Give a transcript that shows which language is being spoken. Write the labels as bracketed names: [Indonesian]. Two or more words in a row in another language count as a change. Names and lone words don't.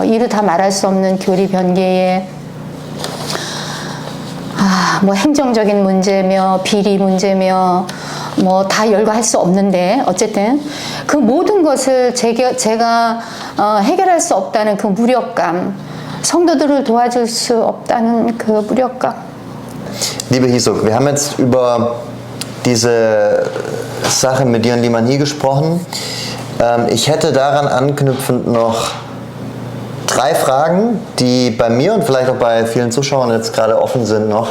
[Korean] 이루 다 말할 수 없는 교리 변개에 뭐 행정적인 문제며 비리 문제며 뭐 다 열거할 수 없는데 어쨌든 그 모든 것을 제가 해결할 수 없다는 그 무력감, 성도들을 도와줄 수 없다는 그 무력감. [German] Liebe Hisuk, wir haben jetzt über diese Sache mit dir und Liman Hi gesprochen. Ich hätte daran anknüpfend noch 3 Fragen, die bei mir und vielleicht auch bei vielen Zuschauern jetzt gerade offen sind noch.